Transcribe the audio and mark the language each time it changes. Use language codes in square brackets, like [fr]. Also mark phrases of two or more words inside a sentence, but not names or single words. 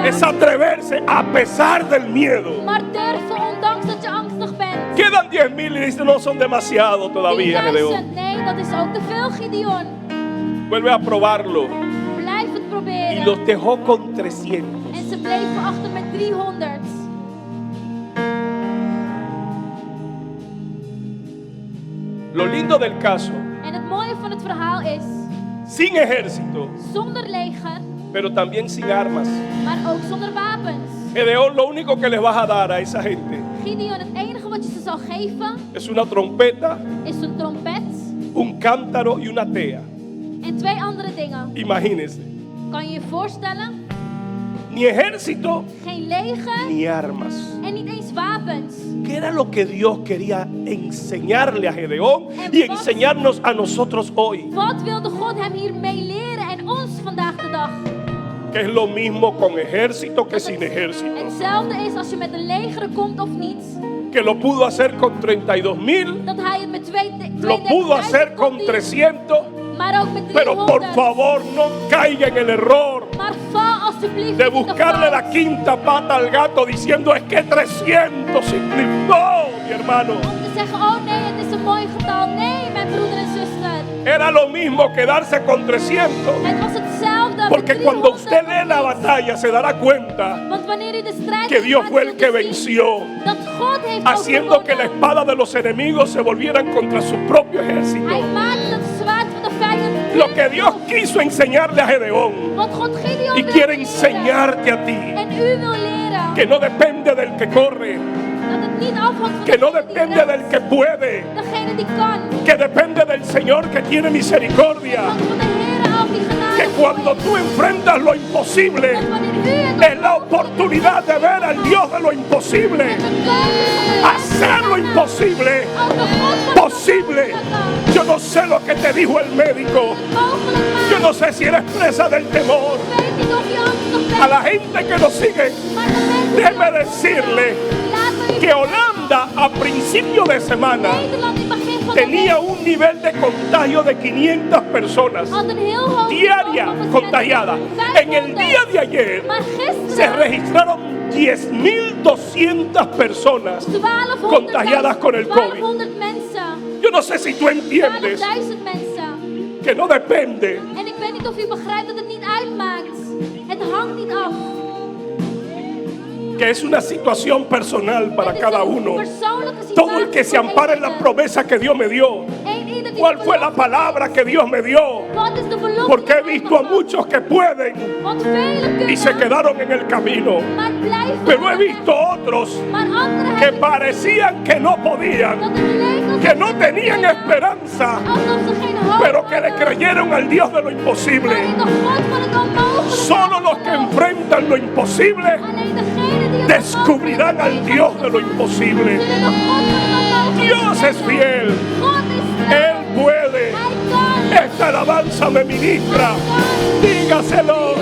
[es] Es atreverse a pesar del miedo. [nl] Maar durven ondanks dat je angstig bent. [es] Quedan 10,000 y dice no son demasiado todavía, [nl] 10.000, [es] Gedeón. [nl] nee, dat is ook te veel, Gideon. [es] Vuelve a probarlo. [nl] Blijf het [es] Y [nl] proberen. [es] los dejó con 300. [nl] En ze bleven achter met 300. [es] Lo lindo del caso, [nl] En het mooie van het verhaal is, [es] sin ejército, [nl] zonder leger, [es] pero también sin armas. [nl] maar ook zonder wapens. [es] Gedeón, lo único que les vas a dar a esa gente [nl] Gideon, het enige wat je ze zal geven, [es] es una trompeta, [nl] is een trompet [es] un cántaro y una tea. [nl] en 2 andere dingen. [es] Imagínense, [nl] Kan je je voorstellen? [es] ni ejército [nl] Geen leger [es] ni armas. [nl] en niet eens wapens. [es] ¿Qué era lo que Dios quería enseñarle a Gedeón y enseñarnos a nosotros hoy? [nl] Wat wilde God hem hiermee leren en ons vandaag de dag? [es] Que es lo mismo con ejército que sin ejército. [nl] Hetzelfde is als je met een leger komt of niet. [es] Que lo pudo hacer con 32,000, [nl] Dat hij het met [es] lo pudo hacer con [nl] 32.000 [es] 300, [nl] maar ook met [es] pero por [nl] 300. [es] favor no caiga en el error [nl] Maar val alsjeblieft [es] de [nl] niet in de [es] buscarle la [nl] fout. [es] quinta pata al gato diciendo es que 300 significó, mi hermano. [nl] Om te zeggen, oh nee, het is een mooi getal. Nee, mijn broeder en zuster. [es] Era lo mismo quedarse con 300. [nl] Het was hetzelfde met [es] Porque [nl] 300. [es] cuando usted lee la batalla se dará cuenta [nl] Want wanneer u de strijd [es] que Dios [nl] gaat, [es] fue el [nl] zult [es] que [nl] u zien [es] venció, [nl] dat God heeft [es] haciendo que la [nl] overwonnen. [es] espada de los enemigos se volvieran contra su propio [nl] Hij [es] ejército. [nl] maakte het zwaard van de vijand. [es] Lo que Dios quiso enseñarle a Gedeón [nl] Wat God Gideon [es] y [nl] wil [es] quiere [nl] leren. [es] enseñarte a ti, [nl] En u wil leren. [es] que no depende del que corre, [nl] Dat het niet afhangt van [es] que no [nl] degene die [es] depende del [nl] rent. [es] que puede, [nl] Degene die kan. [es] que depende del Señor que tiene misericordia, [nl] Want van de Heer af die genade [es] que cuando tú enfrentas lo imposible, [nl] dat wanneer u het [es] es la oportunidad de ver al Dios de lo imposible, [nl] met de keuze [es] hacer lo imposible [nl] als de God van [es] posible. [nl] het [es] Yo no sé lo que te dijo el médico, [nl] mogelijk maakt. [es] yo no sé si eres presa del temor. [nl] Ik weet niet of je angstig bent. [es] A la gente que nos sigue, [nl] Maar de mensen die [es] déjeme [nl] ons [es] decirle [nl] volgen, laten we [es] que Holanda a principio de semana [nl] Nederland in het begin van de [es] tenía [nl] week [es] un nivel de contagio de 500 personas [nl] had een heel hoog [es] diarias [nl] niveau van [es] contagiadas. [nl] besmetting. [es] En el día de ayer [nl] Maar [es] se [nl] gisteren [es] registraron 10,200 personas [nl] 1200 [es] contagiadas con el COVID. [nl] 1200 mensen. [es] Yo no sé si tú entiendes [nl] 12.000 mensen. [es] que no depende [nl] En ik weet niet of u begrijpt dat het niet uitmaakt. Het hangt niet af. [es] que es una situación personal para [nl] Het is [es] cada [nl] een [es] uno. [nl] persoonlijke situatie [es] Todo el que se [nl] voor [es] ampara en la [nl] ieder. [es] promesa que Dios me dio, [nl] Ieder [es] cuál fue la palabra que Dios me dio. [nl] Wat is de belofte? [es] Porque he [nl] die [es] visto a [nl] God [es] muchos que pueden [nl] Want velen [es] y se [nl] kunnen, [es] quedaron en el camino. [nl] maar blijven. [es] Pero he visto otros [nl] Maar anderen [es] que [nl] heb ik [es] parecían que no podían, [nl] dat het leek alsof [es] que no [nl] ze [es] tenían [nl] kunnen, [es] esperanza, [nl] alsof ze geen hoop [es] pero que le [nl] hadden. [es] creyeron al Dios de lo [nl] Maar [es] imposible. [nl] in de God van het onmogelijke [es] Solo los que [nl] geloven. [es] enfrentan lo imposible [nl] Alleen degenen die het [es] descubrirán al [nl] onmogelijke [es] Dios de lo [nl] tegengaan, [es] imposible. [nl] zullen de God van het onmogelijke [es] Dios es [nl] kennen. [es] fiel, [nl] God is trouw. [es] Él puede. [nl] Hij kan. [es] Esta alabanza me ministra. [nl] Hij kan. [es] Dígaselo.